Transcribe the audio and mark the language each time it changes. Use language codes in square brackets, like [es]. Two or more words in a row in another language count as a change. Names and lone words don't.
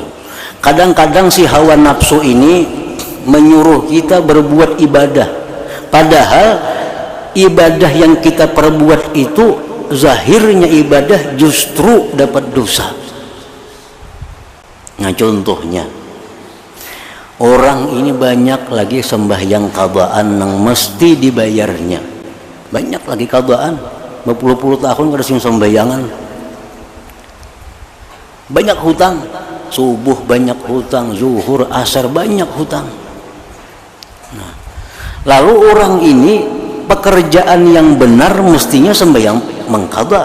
[id] Kadang-kadang si hawa nafsu ini menyuruh kita berbuat ibadah, padahal ibadah yang kita perbuat itu zahirnya ibadah justru dapat dosa. [bjn] Nah contohnya, orang ini banyak lagi sembahyang qadaan yang mesti dibayarnya, banyak lagi qadaan berpuluh-puluh tahun kada sing sembahyangan, banyak hutang, subuh banyak hutang, zuhur, asar banyak hutang. [id] Nah, lalu orang ini pekerjaan yang benar mestinya sembahyang mengqadha.